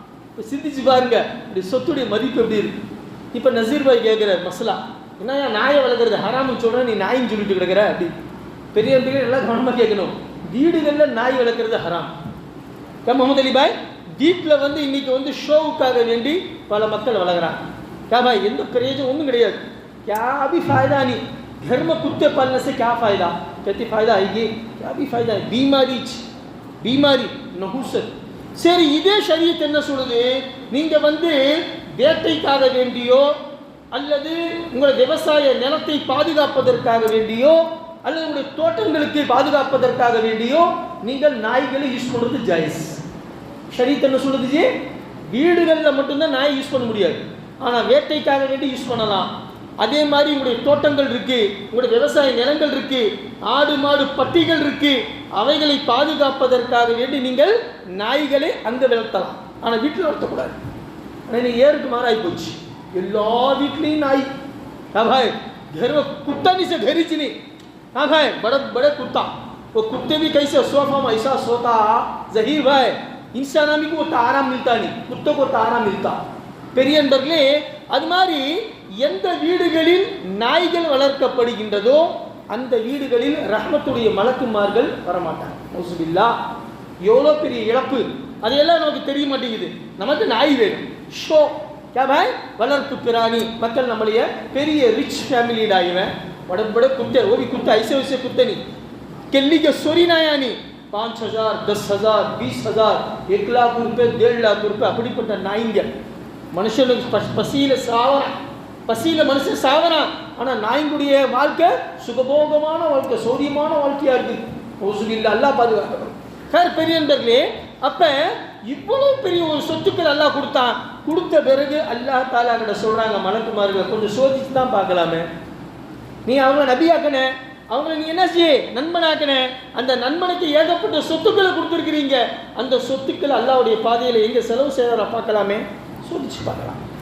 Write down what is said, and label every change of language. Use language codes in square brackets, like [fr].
[ta] இப்போ சிந்திச்சு பாருங்க, இப்படி சொத்துடைய மதிப்பு எப்படி இருக்கு. இப்போ நசீர் பாய் கேட்குறார் மசலா, என்னையா நாயை வளர்க்குறது ஹராமுன்னு சொல்கிறேன், நீ நாயின்னு சொல்லிட்டு கிடக்கிற அப்படி. பெரிய எல்லாம் கவனமாக கேட்கணும். வீடுகளில் நாய் வளர்க்குறது ஹராம். முகமது அலி பாய், வீட்டில் வந்து இன்னைக்கு ஷோவுக்காக வேண்டி பல மக்கள் வளர்க்குறாங்க. பாய் எந்த பிரயோஜனம் ஒன்றும் கிடையாது. [hi] क्या भी फायदा नहीं, घर में कुत्ते पालने से क्या फ़ायदा, कहती फ़ायदा आएगी, क्या भी फ़ायदा है, बीमारी नहुसत. [ta] சரி, இதே ஷரியத் என்ன சொல்லுது, நீங்கள் வேட்டைக்காக வேண்டியோ அல்லது உங்கள் விவசாய நிலத்தை பாதுகாப்பதற்காக வேண்டியோ அல்லது உங்களுடைய தோட்டங்களுக்கு பாதுகாப்பதற்காக வேண்டியோ நீங்கள் நாய்களை யூஸ் பண்ணுறது ஜாயிஸ். ஷரியத் என்ன சொல்லுது, வீடுகளில் மட்டும்தான் நாய் யூஸ் பண்ண முடியாது, ஆனால் வேட்டைக்காக வேண்டி யூஸ் பண்ணலாம். அதே மாதிரி உங்களுடைய தோட்டங்கள் இருக்கு, உங்களுடைய விவசாய நிலங்கள் இருக்கு, ஆடு மாடு பட்டிகள் இருக்கு, அவைகளை பாதுகாப்பதற்காக வேண்டி நீங்கள் நாய்களை அங்கே வளர்த்தலாம், ஆனால் வீட்டில் வளர்த்தக்கூடாது. ஆனால் ஏருக்கு மாறாகி போச்சு, எல்லா வீட்லேயும் நாய். [hi] हाँ भाई, घर में कुत्ता नहीं से घर ही नहीं. हाँ भाई, बड़े बड़े कुत्ता, वो कुत्ते भी कैसे सोफा में ऐसा सोता जहीर भाई, इंसान को वो आराम मिलता नहीं, कुत्तों को आराम मिलता. [ta] பெரிய நண்பர்களே, அது மாதிரி எந்த வீடுகளில் நாய்கள் வளர்க்கப்படுகின்றதோ அந்த வீடுகளில் ரஹ்மத்துடைய மலக்குமார்கள் வரமாட்டாங்க. நௌசுபில்லாஹ். எவ்வளோ பெரிய இழப்பு, அதையெல்லாம் நமக்கு தெரிய மாட்டேங்குது. நமக்கு நாய் வேணும், ஷோ [hi] क्या भाई, [ta] வளர்ப்பு பிராணி. மக்கள் நம்மளுடைய பெரிய ரிச் [hi] फैमिली आए बड़े बड़े कुत्ते, वो भी कुत्ता ऐसे वैसे कुत्ते नहीं, किल्ली के सोरी नाया नहीं, 5,000 10,000 20,000 1 लाख रुपये 1.5 लाख रुपये [ta] அப்படிப்பட்ட நாய்ங்க. மனுஷனுக்கு பசியில் மனுஷன் சாவறான், ஆனால் நாய்களுடைய வாழ்க்கை சுகபோகமான வாழ்க்கை, சௌரியமான வாழ்க்கையாக இருக்குது. ஓசுகில்ல அல்லாஹ் பாதுகாக்கணும். சார் பெரிய நண்பர்களே, அப்போ இவ்வளோ பெரிய ஒரு சொத்துக்கள் அல்லாஹ் கொடுத்தான். கொடுத்த பிறகு அல்லாஹ் தாலா கிட்ட சொல்கிறாங்க மலக்குமார்கள், கொஞ்சம் சோதிச்சு தான் பார்க்கலாமே, நீ அவங்க நபியாக்கன, அவங்கள நீ என்ன செய்ய நண்பனாக்கன, அந்த நண்பனுக்கு ஏகப்பட்ட சொத்துக்களை கொடுத்துருக்கிறீங்க, அந்த சொத்துக்களை அல்லாஹ்வுடைய பாதையில் எங்கே செலவு செய்யற பார்க்கலாமே, சோதிச்சு பார்க்கலாம்.